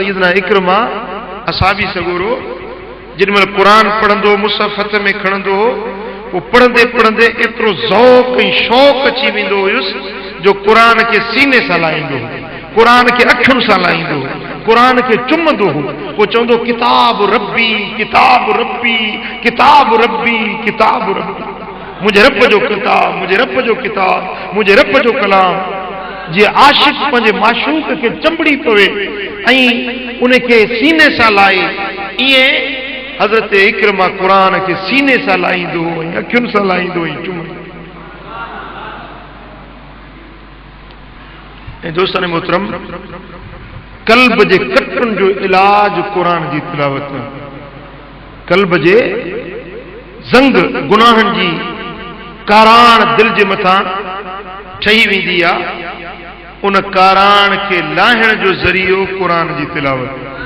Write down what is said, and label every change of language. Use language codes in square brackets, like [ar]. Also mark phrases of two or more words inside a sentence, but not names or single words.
[sd] सैयदना इक्रमा असहाबी सगोरो जिनमें कुरान पढ़ंदो, मुसहफ़ हथ में खणंदो, वो पढ़ंदे पढ़ंदे एतिरो ज़ौक़ ऐं शौक़ अची वेंदो हुयुसि जो कुरान के सीने सां लाहींदो, कुरान के अखियुनि सां लाहींदो, कुरान के चुमंदो हो। वो चवंदो [ar] كتاب ربي, كتاب ربي, كتاب ربي, كتاب ربي. [sd] मुझे रब जो किताब, मुझे रब जो किताब, मुझे रब जो कलाम। जे आशिक पंहिंजे माशूक के चंबड़ी पवे ऐं उनखे सीने सां लाए, इएं हज़रत इकरमा क़ुरान के सीने सां लाईंदो ऐं अखियुनि सां लाईंदो ऐं चुमंदो। ऐं दोस्तन मोहतरम, कल्ब जे कटनि जो इलाज क़ुरान जी तिलावत, कल्ब जे ज़ंग गुनाहनि जी काराण दिल जे मथां ठही वेंदी आहे, उन काराण खे लाहिण जो ज़रियो क़ुरान जी तिलावत।